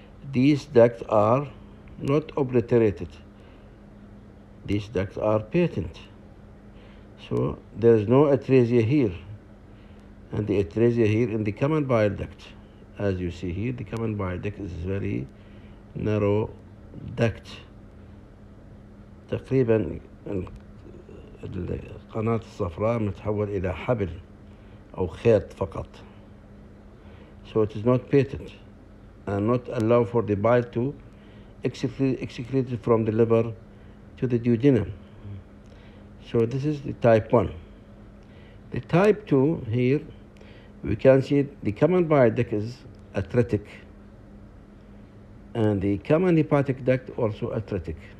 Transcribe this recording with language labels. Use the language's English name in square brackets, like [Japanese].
[English] These ducts are not obliterated. These ducts are patent. So there is no atresia here, and the atresia here in the common bile duct. As you see here, the common bile duct is very narrow duct. [Arabic] تقريبا القناة الصفراء متحول إلى حبل أو خيط فقط. [English] So it is not patent and not allow for the bile to excrete from the liver to the duodenum. So this is the type 1. The type 2 here, we can see the common bile duct is atretic, and the common hepatic duct also atretic.